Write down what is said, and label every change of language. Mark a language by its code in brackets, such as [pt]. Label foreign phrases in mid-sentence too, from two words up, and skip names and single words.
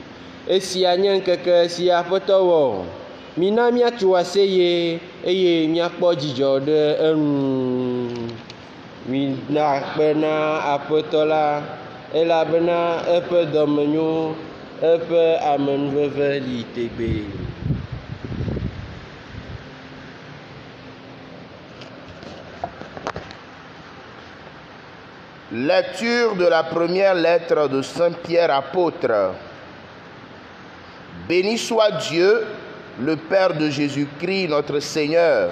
[ee] Esia nye ŋkeke si Aƒetɔ wɔ. Mina míatso aseye eye míakpɔ dzidzɔ ɖe eŋu. Mida akpe na Aƒetɔ la elabena eƒe dɔmenyo, eƒe amenuveve li tegbe. [fr] Lecture de la première lettre de Saint Pierre apôtre. Béni soit Dieu, le Père de Jésus-Christ, notre Seigneur.